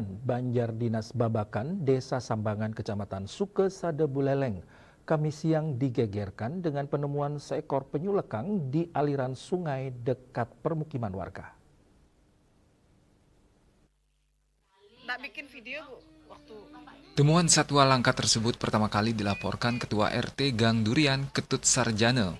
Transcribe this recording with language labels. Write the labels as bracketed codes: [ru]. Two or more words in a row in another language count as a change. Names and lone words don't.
[id] Banjar Dinas Babakan, Desa Sambangan, Kecamatan Sukesada Buleleng, Kamis siang digegerkan dengan penemuan seekor penyu lekang di aliran sungai dekat permukiman warga. Nak bikin video, Bu, waktu Temuan satwa langka tersebut pertama kali dilaporkan Ketua RT Gang Durian, Ketut Sarjana.